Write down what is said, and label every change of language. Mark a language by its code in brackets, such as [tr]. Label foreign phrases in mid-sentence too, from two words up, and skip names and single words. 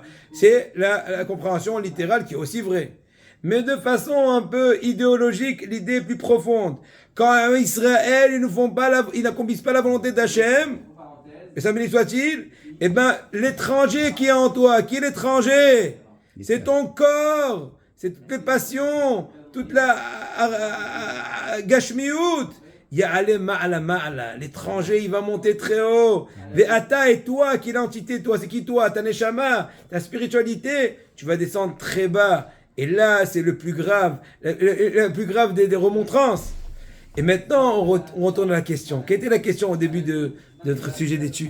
[fr] C'est la compréhension littérale qui est aussi vraie. Mais de façon un peu idéologique, l'idée est plus profonde. Quand Israël, ils n'accomplissent pas la volonté d'Hachem, et ça béni soit-il, eh ben, l'étranger qui est en toi, qui est l'étranger? C'est ton corps, c'est toutes les passions, toute la gashmiout. [he] יעלה מעלה מעלה. [fr] L'étranger, il va monter très haut. Ve'ata, et toi, qui est l'entité, toi, c'est qui toi? Ta neshama, ta spiritualité, tu vas descendre très bas. Et là, c'est le plus grave, le plus grave des remontrances. Et maintenant, on retourne à la question. Quelle était la question au début de notre sujet d'étude?